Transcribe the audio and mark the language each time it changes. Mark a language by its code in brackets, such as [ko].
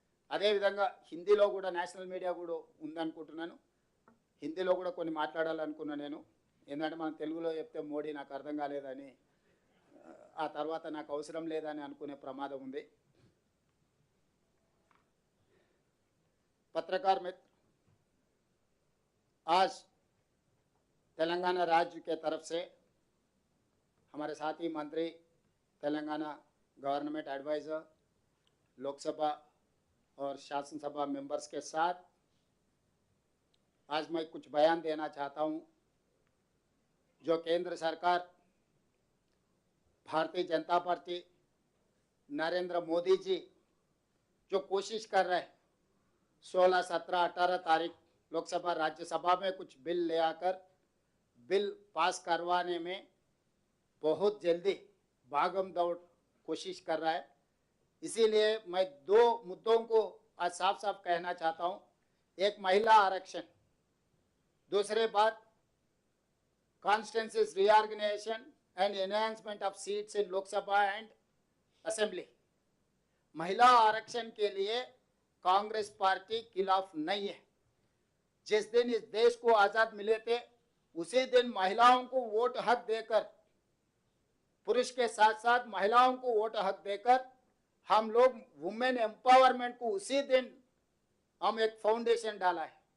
[te] అదేవిధంగా హిందీలో కూడా నేషనల్ మీడియా కూడా ఉందనుకుంటున్నాను. హిందీలో కూడా కొన్ని మాట్లాడాలనుకున్నా నేను. ఎందుకంటే మనం తెలుగులో చెప్తే మోడీ నాకు అర్థం కాలేదని ఆ తర్వాత నాకు అవసరం లేదని అనుకునే ప్రమాదం ఉంది. [hi] पत्रकार मित्र, आज तेलंगाना राज्य के तरफ से हमारे साथी मंत्री, तेलंगाना गवर्नमेंट एडवाइज़र, लोकसभा और शासन सभा मेंबर्स के साथ आज मैं कुछ बयान देना चाहता हूं। जो केंद्र सरकार, भारतीय जनता पार्टी, नरेंद्र मोदी जी जो कोशिश कर रहे हैं 16, 17, 18 तारीख लोकसभा राज्यसभा में कुछ बिल ले आकर बिल पास करवाने में बहुत जल्दी भागम दौड़ कोशिश कर रहा है। इसीलिए मैं 2 मुद्दों को आज साफ साफ कहना चाहता हूं। एक, महिला आरक्षण। दूसरे बात, [en] constituencies reorganization and enhancement of seats in Lok Sabha and Assembly. [hi] महिला आरक्षण के लिए कांग्रेस पार्टी खिलाफ नहीं है। जिस दिन इस देश को आजाद मिले थे उसी दिन महिलाओं को वोट हक देकर, पुरुष के साथ साथ महिलाओं को वोट हक देकर हम लोग वुमेन एम्पावरमेंट को उसी दिन हम एक फाउंडेशन डाला है।